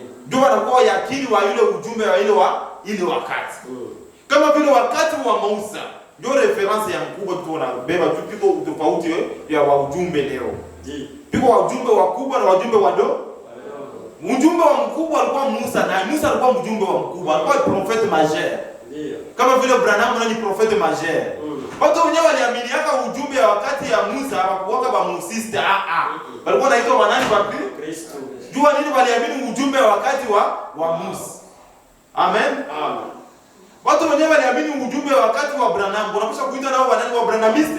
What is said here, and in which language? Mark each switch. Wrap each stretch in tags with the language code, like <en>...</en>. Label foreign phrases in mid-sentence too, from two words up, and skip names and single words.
<sw>Ndio wanakuwa yakini wa ile ujumbe wa ile wakati. Kama vile wakati wa Musa, ndio reference ya mkubwa tunabeba tu, piko tofauti ya ujumbe leo. Piko wajumbe wakubwa na wajumbe wadogo. Mjumbe wa mkubwa alikuwa Musa, na Musa alikuwa mjumbe wa mkubwa, alikuwa</sw> <fr>prophète majeur.</fr> <sw>Ndio. Kama vile Branham ni</sw> <fr>prophète majeur.</fr> <sw>Watu wenyewe waliamini hata ujumbe wa wakati ya Musa hawakuwaka ba musiste. Walikuwa naitwa wanani wa Kristo. Jua nini waliamini ujumbe wa wakati wa Musa. Amen. Amen. Watu wenyewe waliamini ujumbe wa wakati wa Branham. Unapaswa kuita nao wanani wa Branhamiste?</sw>